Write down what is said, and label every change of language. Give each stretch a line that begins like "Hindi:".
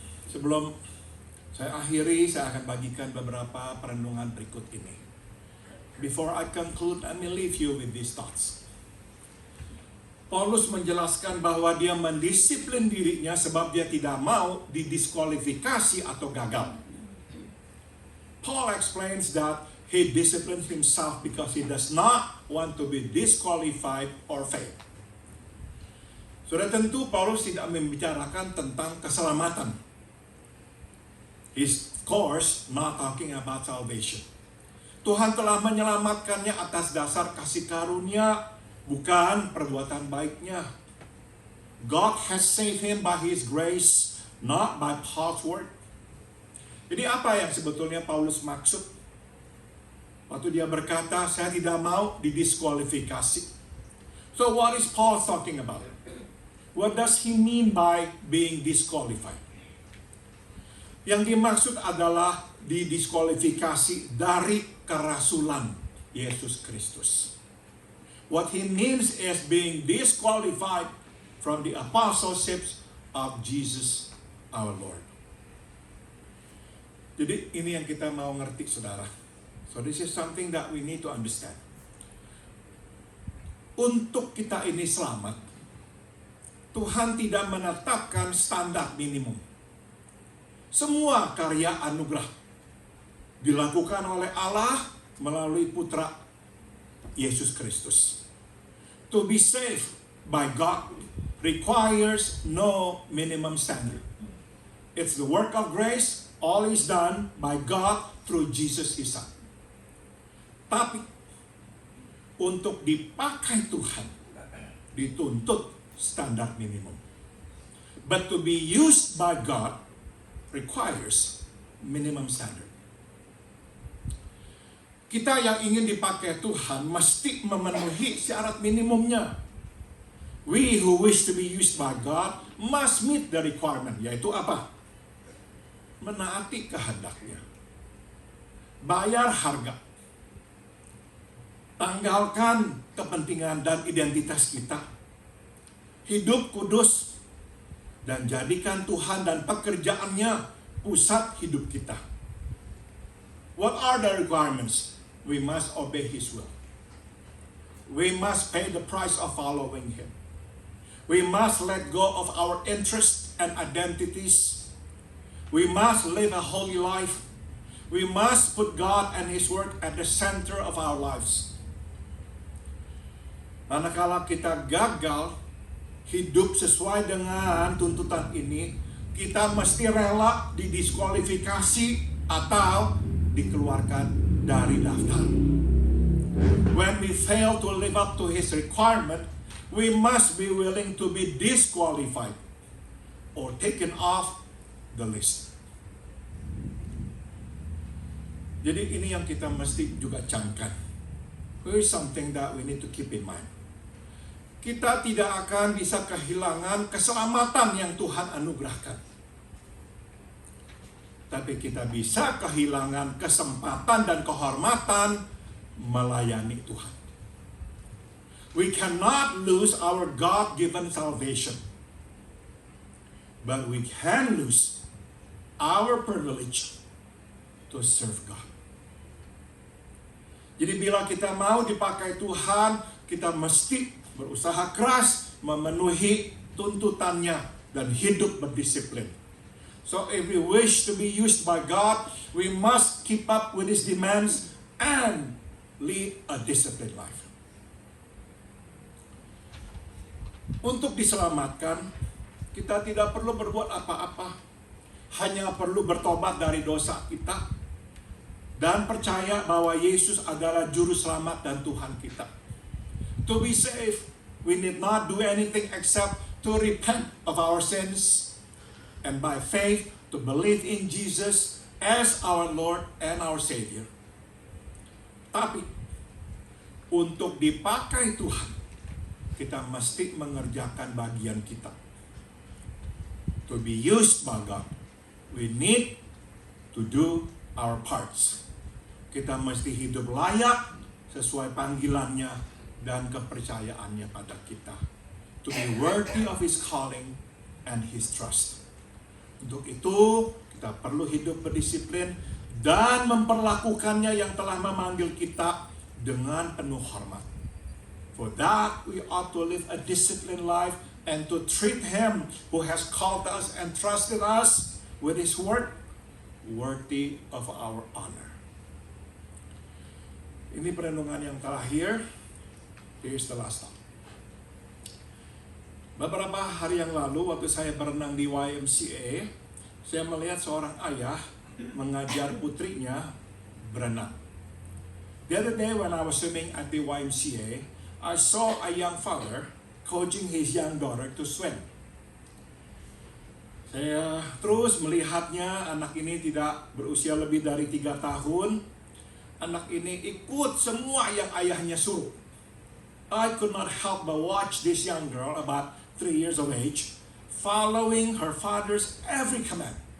Indonesian: Sebelum saya akhiri, saya akan bagikan beberapa perenungan berikut ini.
English: Before I conclude, let me leave you with these thoughts.
Indonesian: Paulus menjelaskan bahwa dia mendisiplin dirinya sebab dia tidak mau didiskualifikasi atau gagal.
English: Paul explains that he disciplines himself because he does not want to be disqualified or fail.
Indonesian: Sudah tentu Paulus tidak membicarakan tentang keselamatan.
English: He's of course not talking about salvation.
Indonesian: Tuhan telah menyelamatkannya atas dasar kasih karunia, bukan perbuatan baiknya.
English: God has saved him by His grace, not by Paul's word.
Indonesian: Jadi apa yang sebetulnya Paulus maksud waktu dia berkata, saya tidak mau didiskualifikasi?
English: So what is Paul talking about? What does he mean by being disqualified?
Indonesian: Yang dimaksud adalah didiskualifikasi dari kerasulan Yesus Kristus.
English: What he means is being disqualified from the apostleships of Jesus our Lord.
Indonesian: Jadi ini yang kita mau ngerti, saudara.
English: So this is something that we need to understand.
Indonesian: Untuk kita ini selamat, Tuhan tidak menetapkan standar minimum. Semua karya anugerah dilakukan oleh Allah melalui Putra Yesus Kristus.
English: To be saved by God requires no minimum standard. It's the work of grace All is done by God through Jesus His Son.
Indonesian: Tapi untuk dipakai Tuhan dituntut standar minimum.
English: But to be used by God requires minimum standard.
Indonesian: Kita yang ingin dipakai Tuhan mesti memenuhi syarat minimumnya.
English: We who wish to be used by God must meet the requirement,
Indonesian: yaitu apa? Menaati kehendaknya. Bayar harga. Tanggalkan kepentingan dan identitas kita. Hidup kudus. Dan jadikan Tuhan dan pekerjaannya pusat hidup kita.
English: What are the requirements? We must obey His will. We must pay the price of following Him. We must let go of our interests and identities. We must live a holy life. We must put God and His Word at the center of our lives.
Indonesian: Manakala kita gagal hidup sesuai dengan tuntutan ini, kita mesti rela didiskualifikasi atau dikeluarkan dari daftar.
English: When we fail to live up to His requirement, we must be willing to be disqualified or taken off the list.
Indonesian: Jadi ini yang kita mesti juga camkan.
English: Here's something that we need to keep in mind.
Indonesian: Kita tidak akan bisa kehilangan keselamatan yang Tuhan anugerahkan. Tapi kita bisa kehilangan kesempatan dan kehormatan melayani Tuhan.
English: We cannot lose our God-given salvation. But we can lose our privilege to serve God.
Indonesian: Jadi bila kita mau dipakai Tuhan, kita mesti berusaha keras memenuhi tuntutannya dan hidup berdisiplin.
English: So if we wish to be used by God, we must keep up with His demands and lead a disciplined life.
Indonesian: Untuk diselamatkan, kita tidak perlu berbuat apa-apa. Hanya perlu bertobat dari dosa kita dan percaya bahwa Yesus adalah juru selamat dan Tuhan kita.
English: To be saved, we need not do anything except to repent of our sins and by faith to believe in Jesus as our Lord and our Savior.
Indonesian: Tapi untuk dipakai Tuhan, kita mesti mengerjakan bagian kita.
English: To be used by God, we need to do our parts.
Indonesian: Kita mesti hidup layak sesuai panggilannya dan kepercayaannya pada kita.
English: To be worthy of His calling and His trust.
Indonesian: Untuk itu, kita perlu hidup berdisiplin dan memperlakukannya yang telah memanggil kita dengan penuh hormat.
English: For that, we ought to live a disciplined life and to treat Him who has called us and trusted us with His word worthy of our honor.
Indonesian: Ini perenungan yang terakhir.
English: Here's the last thought.
Indonesian: Beberapa hari yang lalu waktu saya berenang di YMCA, saya melihat seorang ayah mengajar putrinya berenang.
English: The other day when I was swimming at the YMCA, I saw a young father coaching his young daughter to swim.
Indonesian: Saya terus melihatnya, anak ini tidak berusia lebih dari 3 tahun. Anak ini ikut semua yang ayahnya suruh.
English: I could not help but watch this young girl, about 3 years of age, following her father's every command.